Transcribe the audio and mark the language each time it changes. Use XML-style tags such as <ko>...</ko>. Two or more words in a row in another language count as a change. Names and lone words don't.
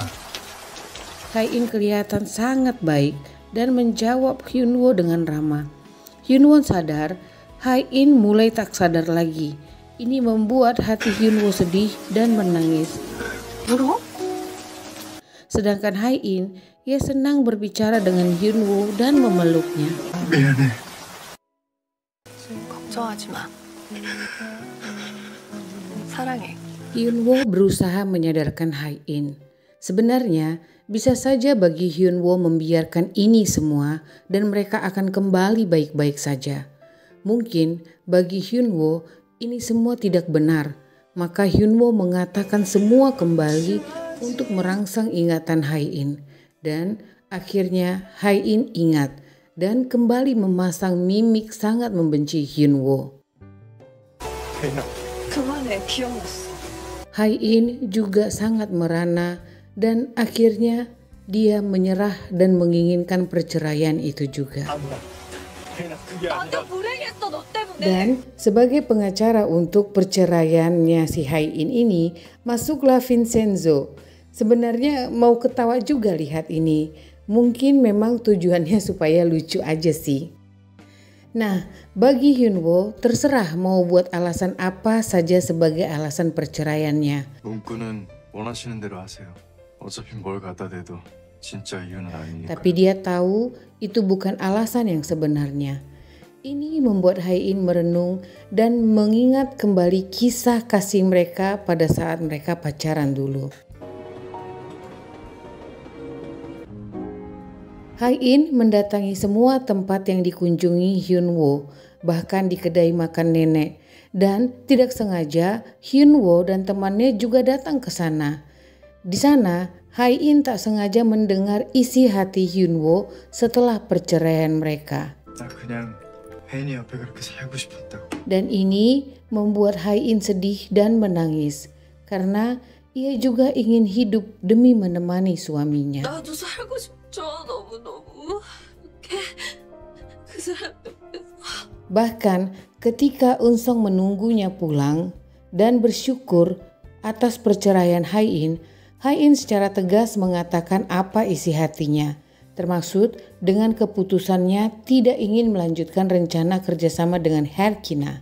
<id>Hai-in kelihatan sangat baik dan menjawab Hyunwoo dengan ramah. Hyunwoo sadar Hai-in mulai tak sadar lagi. Ini membuat hati Hyunwoo sedih dan menangis.</id> <ko>울어?</ko> <id>Sedangkan Hai-in, ia senang berbicara dengan Hyunwoo dan memeluknya.</id> <ko>미안해. 걱정하지 마. 사랑해.</ko> <id>Hyunwoo berusaha menyadarkan Hai-in. Sebenarnya, bisa saja bagi Hyunwoo membiarkan ini semua dan mereka akan kembali baik-baik saja. Mungkin bagi Hyunwoo ini semua tidak benar, maka Hyunwoo mengatakan semua kembali untuk merangsang ingatan Hai-in. Dan akhirnya Hai-in ingat dan kembali memasang mimik sangat membenci Hyunwoo.</id> <ko>혜인아, 그만해. 기억났어.</ko> <id>Hai-in juga sangat merana dan akhirnya dia menyerah dan menginginkan perceraian itu juga.</id> <ko>혜인아, 그게 아니라. 불행했어 너 때문에.</ko> <id>Dan sebagai pengacara untuk perceraiannya si Hai-in ini, masuklah Vincenzo. Sebenarnya mau ketawa juga lihat ini. Mungkin memang tujuannya supaya lucu aja sih. Nah, bagi Hyunwoo terserah mau buat alasan apa saja sebagai alasan perceraiannya.</id> <ko>문구는 원하시는 대로 하세요. 어차피 뭘 갖다 대도 진짜 이유는 아니니까.</ko> <id>Tapi dia tahu itu bukan alasan yang sebenarnya. Ini membuat Hai-in merenung dan mengingat kembali kisah kasih mereka pada saat mereka pacaran dulu. Hai-in mendatangi semua tempat yang dikunjungi Hyunwoo, bahkan di kedai makan nenek. Dan tidak sengaja Hyunwoo dan temannya juga datang ke sana. Di sana, Hai-in tak sengaja mendengar isi hati Hyunwoo setelah perceraian mereka.</id> <ko>나 그냥 혜인이 옆에 그렇게 살고 싶었다고.</ko> <id>Dan ini membuat Hai-in sedih dan menangis karena ia juga ingin hidup demi menemani suaminya.</id> <ko>나도 살고 싶죠. 너무너무. 그 사람 옆에서.</ko> <id>Bahkan ketika Eun-sung menunggunya pulang dan bersyukur atas perceraian Hai-in, Hai-in secara tegas mengatakan apa isi hatinya, termasuk dengan keputusannya tidak ingin melanjutkan rencana kerjasama dengan Herkina.</id>